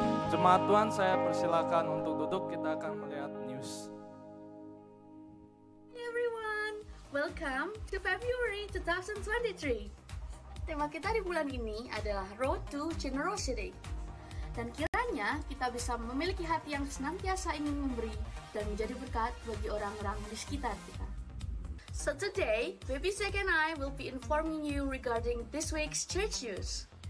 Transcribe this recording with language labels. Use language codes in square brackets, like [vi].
[id] Jemaat Tuhan, saya persilakan untuk duduk. Kita akan melihat news. [en] Hey everyone, welcome to February 2023. [id] Tema kita di bulan ini adalah Road to Generosity. Dan kiranya kita bisa memiliki hati yang senantiasa ingin memberi dan menjadi berkat bagi orang-orang di sekitar kita. [en] So today, Baby Zach and I will be informing you regarding this week's church news.